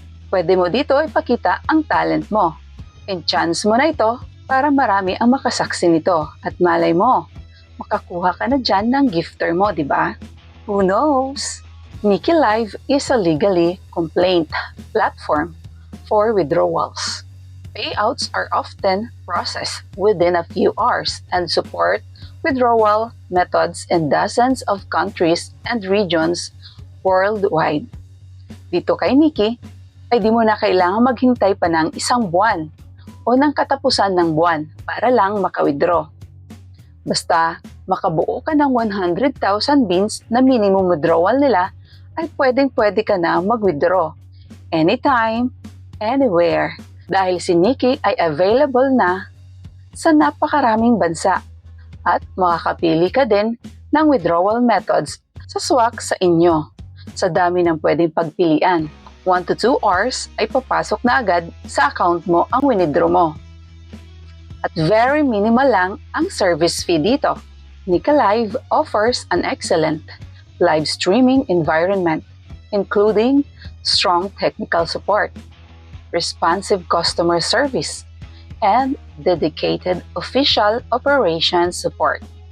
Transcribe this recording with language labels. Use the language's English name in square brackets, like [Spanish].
[Filipino] Pwede mo dito ipakita ang talent mo. And chance mo na ito para marami ang makasaksi nito. At malay mo, makakuha ka na dyan ng gifter mo, di ba? [English] Who knows? Nikki Live is a legally complaint platform for withdrawals. Payouts are often processed within a few hours and support withdrawal methods in dozens of countries and regions worldwide. [Filipino] Dito kay Nikki, ay di mo na kailangan maghintay pa ng isang buwan o ng katapusan ng buwan para lang maka-withdraw. Basta makabuo ka ng 100,000 beans na minimum withdrawal nila, ay pwede ka na mag-withdraw. [English] Anytime, anywhere. [Filipino] Dahil si Nikki ay available na sa napakaraming bansa at makakapili ka din ng withdrawal methods sa swak sa inyo. Sa dami ng pwedeng pagpilian. 1 to 2 hours ay papasok na agad sa account mo ang winidraw mo. At [English] very minimal [Filipino] lang ang service fee dito. [English] Nikki Live offers an excellent live streaming environment, including strong technical support, responsive customer service, and dedicated official operations support.